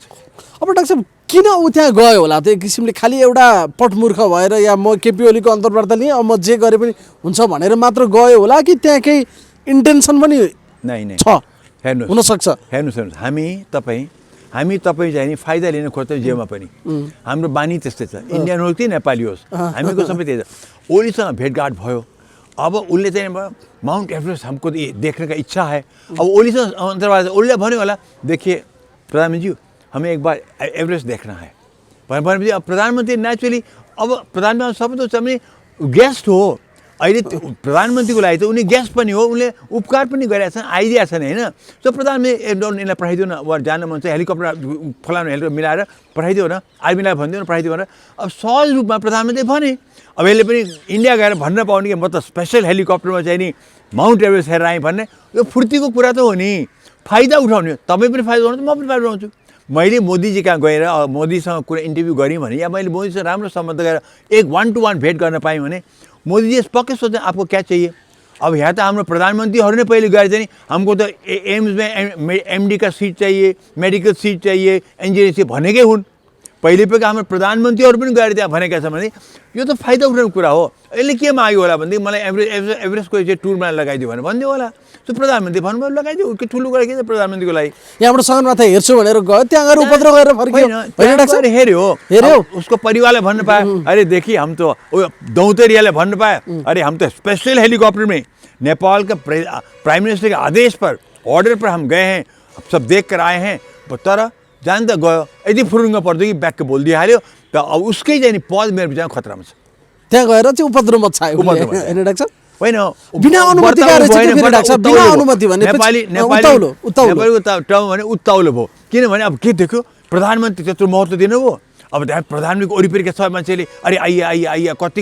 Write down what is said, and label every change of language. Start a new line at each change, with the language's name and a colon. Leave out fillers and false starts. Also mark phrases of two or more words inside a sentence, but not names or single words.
Nepali: अब डाक्टर साहब किन ऊ त्यहाँ गयो होला त एक किसिमले खालि एउटा पटमूर्ख भएर या म केपी ओलीको अन्तर्वार्ता लिएँ अब म जे गरे पनि हुन्छ भनेर मात्र गयो होला कि त्यहाँ केही इन्टेन्सन पनि नै छ हुनसक्छ हेर्नुहोस् हामी तपाईँ चाहिँ नि फाइदा लिन खोज्छौँ जेमा पनि हाम्रो बानी त्यस्तै छ इन्डियन होस् कि नेपाली होस् हामीको सबै त्यही छ ओलीसँग भेटघाट भयो अब उसले चाहिँ माउन्ट एभरेस्ट
Hindi: हमको देखने का इच्छा है
Nepali: अब ओलीसँग अन्तर्वार्ता ओलीले भन्यो होला
Hindi: देखिए प्रधानमन्त्री हमें एक बार एभरेस्ट देखना है
Nepali: भनेपछि अब प्रधानमन्त्री नेचुरली अब प्रधानमन्त्री सबै त चाहिँ गेस्ट हो अहिले प्रधानमन्त्रीको लागि त उनी गेस्ट पनि हो उनले उपकार पनि गरिरहेको छन् आइदिएको छन् होइन सो प्रधानमन्त्री यसलाई पठाइदियो न वा जान मन चाहिँ हेलिकप्टर फलानु हेलिकप्टर मिलाएर पठाइदियो न आर्मीलाई भनिदियो न पठाइदियो भनेर अब सहज रूपमा प्रधानमन्त्री भने अब यसले पनि इन्डिया गएर भन्न पाउने कि म त स्पेसल हेलिकप्टरमा चाहिँ नि माउन्ट एभरेस्ट हेरेर आएँ भन्ने यो फुर्तीको कुरा त हो नि फाइदा उठाउने तपाईँ पनि फाइदा उठाउँछु म पनि फाइदा उठाउँछु मैले मोदीजी कहाँ गएर मोदीसँग कुनै इन्टरभ्यू गरेँ भने या मैले मोदीसँग राम्रो सम्बन्ध गरेर एक 1-to-1 भेट गर्न पाएँ भने मोदी जी पक्कै सोच्ने
Hindi: आपको क्या चाहिए
Nepali: अब यहाँ त हाम्रो प्रधानमन्त्रीहरू नै पहिले गएर चाहिँ
Hindi: हमको त एम्स में एमडी का सीट चाहिए मेडिकल सीट चाहिए
Nepali: इन्जिनियरिङ सीट भनेकै हुन् पहिले पनि हाम्रो प्रधानमन्त्रीहरू पनि गएर त्यहाँ भनेका छन् भने यो त फाइदा उठाउने कुरा हो यसले के माग्यो होला भनेदेखि मलाई एभरेस्टको चाहिँ टुरमा लगाइदियो भनेर भनिदियो होला त्यो प्रधानमन्त्री भन्नुभयो लगाइदियो के ठुलो कुरा के छ प्रधानमन्त्रीको लागि यहाँबाट सगरमाथा हेर्छु भनेर गयो त्यहाँ गएर उपद्रव गरेर फर्कियो हेऱ्यो उसको परिवारलाई भन्नु पायो अरे
Hindi: देखिए हम तो
Nepali: दौतरियाले भन्नु पायो अरे
Hindi: हम तो स्पेशल हेलीकॉप्टर में नेपाल का प्राइम मिनिस्टर के आदेश पर ऑर्डर पर हम गए हैं सब देख कर आए हैं
Nepali: तर जान त गयो यदि फुरुङ्ग पर्दो कि ब्याक बोलिदिइहाल्यो त अब उसकै चाहिँ पद मेरो विचारमा खतरामा छ त्यहाँ गएर चाहिँ उपद्रव मचायो होइन डाक्टर होइन बिना अनुमति बिना अनुमति भने नेपालीको टर्म भने उत्ताउलो भयो किनभने अब के देख्यो प्रधानमन्त्री त्यत्रो महत्त्व दिनुभयो अब त्यहाँ प्रधानमन्त्रीको वरिपरिका सबै मान्छेले अरे आइया कति